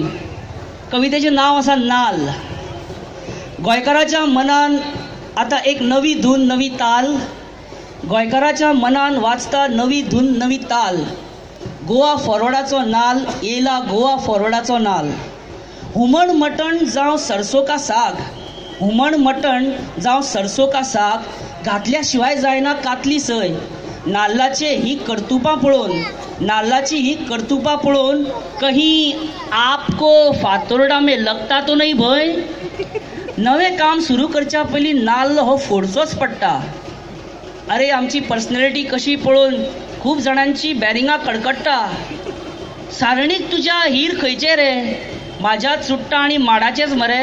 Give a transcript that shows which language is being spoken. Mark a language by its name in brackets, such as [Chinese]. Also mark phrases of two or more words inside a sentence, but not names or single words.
[Konkani] कवितेचें नांव आसा नाल्ल. गोंयकाराच्या मनान आतां एक नवी धून, नवी ताल. गोंयकाराच्या मनान वाजता नवी धून, नवी ताल. गोवा फॉरवर्डाचो नाल येयला, गोवा फॉरवर्डाचो नाल. हुमण मटण जावं [Hindi] सरसो का साग, [Konkani] हुमण मटण जावं [Hindi] सरसो का साग, [Konkani] घातल्या शिवाय जायना कातली सय. नाल्लाचे ही कर्तुपा पळोवन [Hindi] कहीं आपको फातोरडा में लगता तो नहीं भंय. [Konkani] नवें काम सुरू करच्या पयलीं नाल्ल हो फोडचोच पडटा. अरे आमची पर्सनॅलिटी कशी पळोवन खूब जाणांची बॅरिंगां कडकडटा. सारणीक तुज्या हीर खंयचे रे, म्हाज्या चुट्टा आनी माडाचेच मरे.